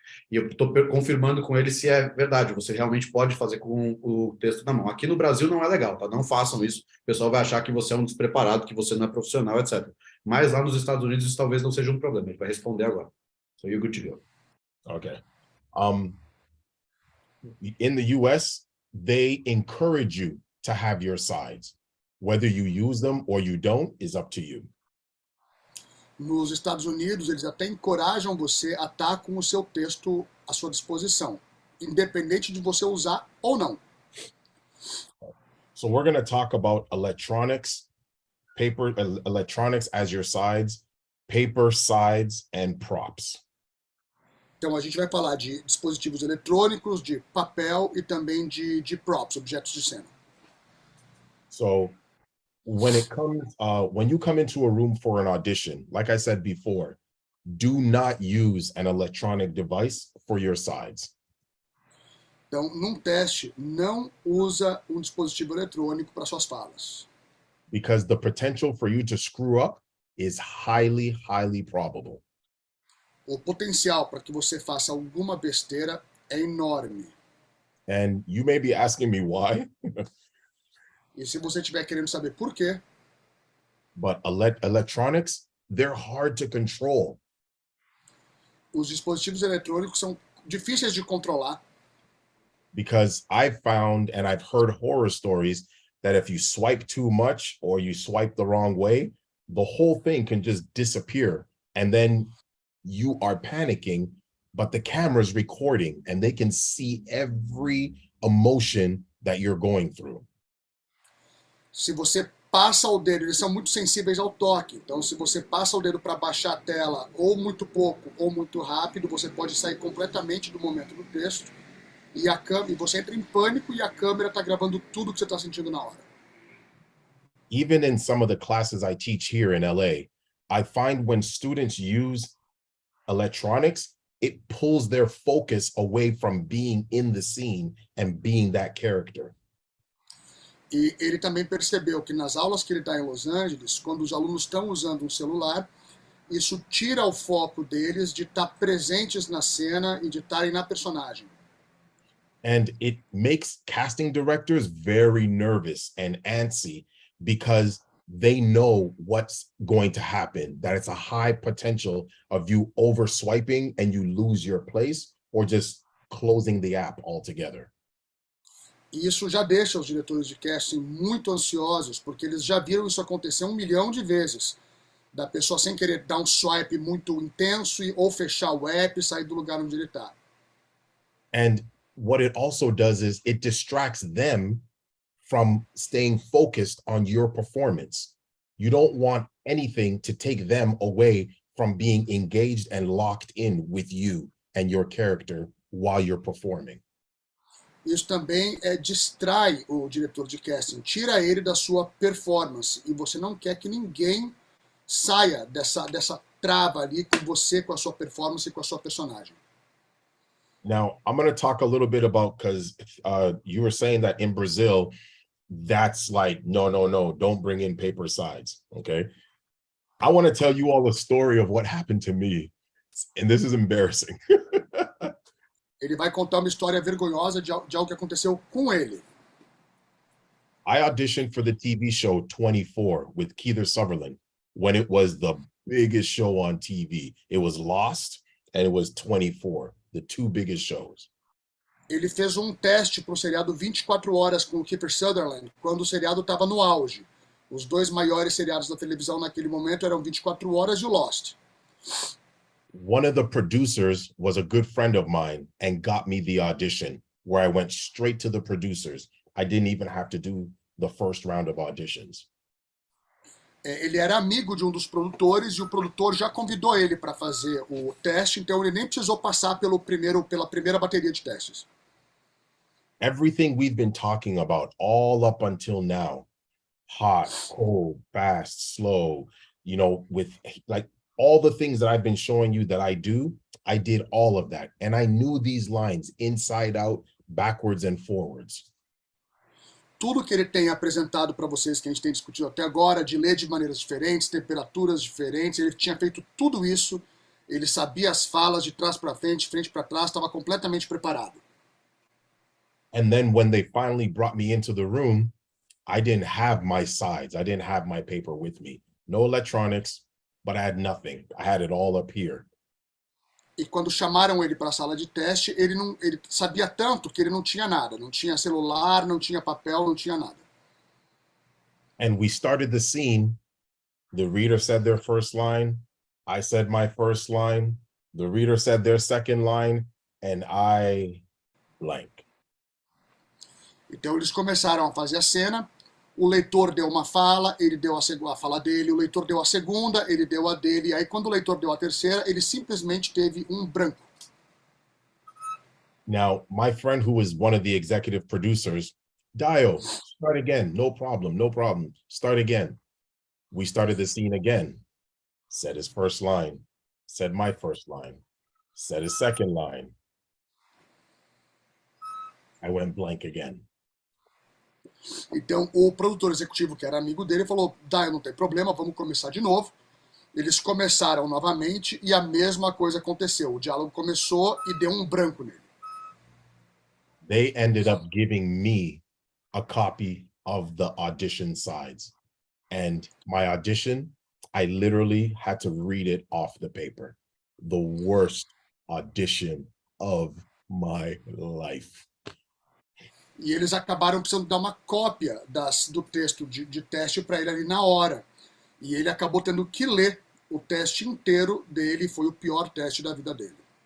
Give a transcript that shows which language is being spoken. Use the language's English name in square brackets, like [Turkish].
[Portuguese] E eu estou confirmando com ele se é verdade, você realmente pode fazer com o texto na mão. Aqui no Brasil não é legal, tá? Não façam isso, o pessoal vai achar que você é um despreparado, que você não é profissional, etc. Mas lá nos Estados Unidos isso talvez não seja um problema, ele vai responder agora. [English] So you're good to go. Okay. In the US, they encourage you to have your sides. Whether you use them or you don't is up to you. [Portuguese] Nos Estados Unidos, eles até encorajam você a estar com o seu texto à sua disposição, independente de você usar ou não. [English] So we're going to talk about electronics, paper, electronics as your sides, paper, sides, and props. [Portuguese] Então a gente vai falar de dispositivos eletrônicos, de papel e também de props, objetos de cena. [English] So when you come into a room for an audition, like I said before, do not use an electronic device for your sides. [Portuguese] Então, num teste, não usa um dispositivo eletrônico para suas falas. [English] Because the potential for you to screw up is highly, highly probable. [Portuguese] O potencial para que você faça alguma besteira é enorme. [English] And you may be asking me why, [Portuguese] E se você estiver querendo saber por quê, [English] but electronics, they're hard to control. [Portuguese] os dispositivos eletrônicos são difíceis de controlar, [English] Because I've found and I've heard horror stories that if you swipe too much or you swipe the wrong way, the whole thing can just disappear. And then you are panicking, but the camera's recording and they can see every emotion that you're going through. [Portuguese] se você passa o dedo, eles são muito sensíveis ao toque, então se você passa o dedo para baixar a tela ou muito pouco ou muito rápido, você pode sair completamente do momento do texto e você entra em pânico e a câmera está gravando tudo que você está sentindo na hora. [English] Even in some of the classes I teach here in LA, I find when students use electronics, it pulls their focus away from being in the scene and being that character. [Portuguese] E ele também percebeu que nas aulas que ele dá em Los Angeles, quando os alunos estão usando um celular, isso tira o foco deles de estar presentes na cena e de estarem na personagem. [English] And it makes casting directors very nervous and antsy because they know what's going to happen, that it's a high potential of you over swiping and you lose your place or just closing the app altogether. [Portuguese] E isso já deixa os diretores de casting muito ansiosos, porque eles já viram isso acontecer 1 milhão de vezes. Da pessoa sem querer dar um swipe muito intenso ou fechar o app e sair do lugar onde ele está. [English] And what it also does is it distracts them from staying focused on your performance. You don't want anything to take them away from being engaged and locked in with you and your character while you're performing. [Portuguese] Isso também distrai o diretor de casting, tira ele da sua performance. E você não quer que ninguém saia dessa trava ali com você, com a sua performance e com a sua personagem. [English] Now, I'm going to talk a little bit about, because you were saying that in Brazil, that's like, no, don't bring in paper sides, okay? I want to tell you all the story of what happened to me, and this is embarrassing. [Portuguese] Ele vai contar uma história vergonhosa de algo que aconteceu com ele. [English] I auditioned for the TV show 24 with Keith Sutherland when it was the biggest show on TV. It was Lost and it was 24, the two biggest shows. [Portuguese] Ele fez um teste para o seriado 24 horas com o Kiefer Sutherland, quando o seriado estava no auge. Os dois maiores seriados da televisão naquele momento eram 24 horas e o Lost. [English] One of the producers was a good friend of mine and got me the audition, where I went straight to the producers. I didn't even have to do the first round of auditions. [Portuguese] Ele era amigo de um dos produtores e o produtor já convidou ele para fazer o teste, então ele nem precisou passar pela primeira bateria de testes. [English] Everything we've been talking about all up until now, hot, cold, fast, slow, with like all the things that I've been showing you that I do, I did all of that. And I knew these lines inside out, backwards and forwards. [Portuguese] Tudo que ele tem apresentado para vocês, que a gente tem discutido até agora, de ler de maneiras diferentes, temperaturas diferentes, ele tinha feito tudo isso, ele sabia as falas de trás para frente para trás, estava completamente preparado. [English] And then when they finally brought me into the room, I didn't have my sides. I didn't have my paper with me. No electronics, but I had nothing. I had it all up here. [Portuguese] E quando chamaram ele para a sala de teste, ele sabia tanto que ele não tinha nada. Não tinha celular, não tinha papel, não tinha nada. [English] And we started the scene. The reader said their first line. I said my first line. The reader said their second line. And I blank. [Portuguese] Então eles começaram a fazer a cena. O leitor deu uma fala, ele deu a fala dele, o leitor deu a segunda, ele deu a dele, e aí quando o leitor deu a terceira, ele simplesmente teve um branco. [English] Now, my friend who was one of the executive producers, Dayo, start again, no problem, start again. We started the scene again, said his first line, said my first line, said his second line. I went blank again. [Portuguese] Então o produtor executivo, que era amigo dele, falou: Dayo, não tem problema, vamos começar de novo. Eles começaram novamente e a mesma coisa aconteceu. O diálogo começou e deu um branco nele. [English] They ended up giving me a copy of the audition sides. And my audition, I literally had to read it off the paper. The worst audition of my life. [Portuguese] E eles acabaram precisando dar uma cópia do texto de teste para ele ali na hora. E ele acabou tendo que ler o teste inteiro dele, foi o pior teste da vida dele.